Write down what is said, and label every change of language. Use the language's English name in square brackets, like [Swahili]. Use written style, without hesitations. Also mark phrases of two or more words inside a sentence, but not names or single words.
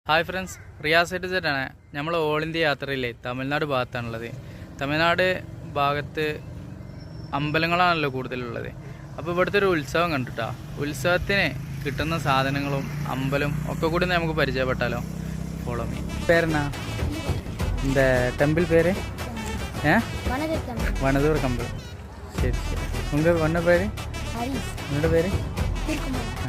[Malayalam] ഹായ് ഫ്രണ്ട്സ്, റിയാസ് സെറ്റാണ്. നമ്മൾ ഓൾ ഇന്ത്യ യാത്രയില്ലേ തമിഴ്നാട് ഭാഗത്താണുള്ളത്. തമിഴ്നാട് ഭാഗത്ത് അമ്പലങ്ങളാണല്ലോ കൂടുതലുള്ളത്. അപ്പോൾ ഇവിടുത്തെ ഒരു ഉത്സവം കണ്ടിട്ടാ. ഉത്സവത്തിന് കിട്ടുന്ന സാധനങ്ങളും അമ്പലം ഒക്കെ കൂടി നമുക്ക് പരിചയപ്പെട്ടാലോ. [English] follow me. [Tamil] പേരെന്നാ இந்த டெம்பிள் பேர்? வனதூர் கம்பல். சரி சரி. உங்கள் ஒன்ன பேர்? உன்னோட பேர்?